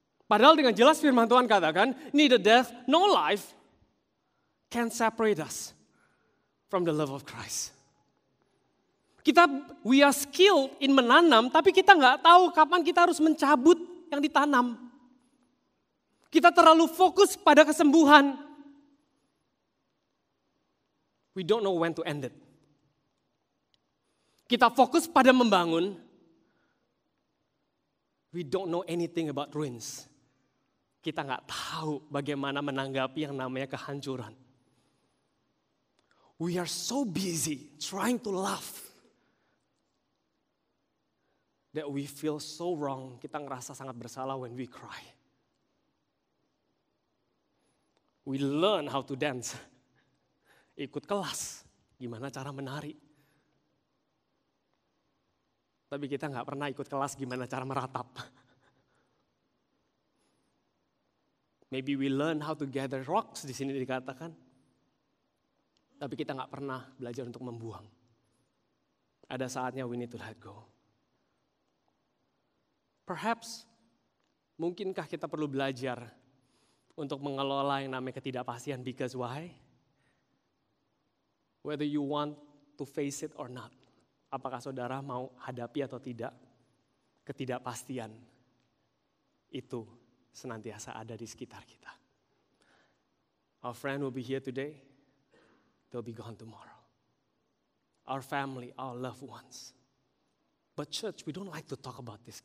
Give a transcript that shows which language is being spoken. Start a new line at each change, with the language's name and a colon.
Indonesian: Padahal dengan jelas firman Tuhan katakan,
English: neither death nor life can separate us from the love of Christ. We are skilled in
Indonesian: menanam, tapi kita nggak tahu kapan kita harus mencabut yang ditanam. Kita terlalu fokus pada kesembuhan.
English: We don't know when to end it.
Indonesian: Kita fokus pada membangun.
English: We don't know anything about ruins.
Indonesian: Kita nggak tahu bagaimana menanggapi yang namanya kehancuran.
English: We are so busy trying to laugh that we feel so wrong.
Indonesian: Kita ngerasa sangat bersalah
English: when we cry. We learn how to dance.
Indonesian: Ikut kelas, gimana cara menari. Tapi kita nggak pernah ikut kelas gimana cara meratap.
English: Maybe we learn how to gather rocks,
Indonesian: di sini dikatakan. Tapi kita nggak pernah belajar untuk membuang. Ada saatnya
English: we need to let go. Perhaps,
Indonesian: mungkinkah kita perlu belajar untuk mengelola yang namanya ketidakpastian,
English: because why? Whether you want to face it or not.
Indonesian: Apakah saudara mau hadapi atau tidak, ketidakpastian itu senantiasa ada di sekitar kita.
English: Our friend will be here today, they'll be gone tomorrow. Our family, our loved ones. But church, we don't like to talk about this.